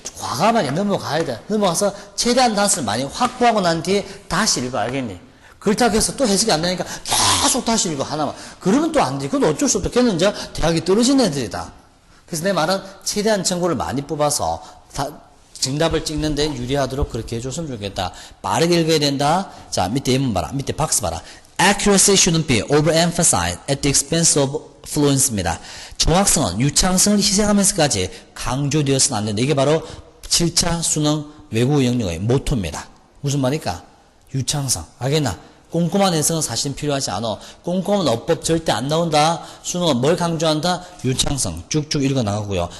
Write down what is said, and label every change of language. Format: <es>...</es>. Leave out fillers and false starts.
<ko>과감하게 넘어가야 돼. 넘어가서 최대한 단서를 많이 확보하고 난 뒤에 다시 읽어. 알겠니? 그렇다고 해서 또 해석이 안 되니까 계속 다시 읽어. 하나만. 그러면 또 안 돼. 그건 어쩔 수 없다. 걔는 이제 대학이 떨어진 애들이다. 그래서 내 말은 최대한 정보를 많이 뽑아서 정답을 찍는데 유리하도록 그렇게 해줬으면 좋겠다. 빠르게 읽어야 된다. 자, 밑에 예문 봐라. 밑에 박스 봐라.</ko> <en>Accuracy shouldn't be overemphasized at the expense of fluency입니다.</en> <ko>정확성은 유창성을 희생하면서까지 강조되어서는 안 된다. 이게 바로 7차 수능 외국어 영역의 모토입니다. 무슨 말일까? 유창성. 알겠나? 꼼꼼한 해석은 사실은 필요하지 않아. 꼼꼼한 어법 절대 안 나온다. 수능은 뭘 강조한다? 유창성. 쭉쭉 읽어나가고요.</ko>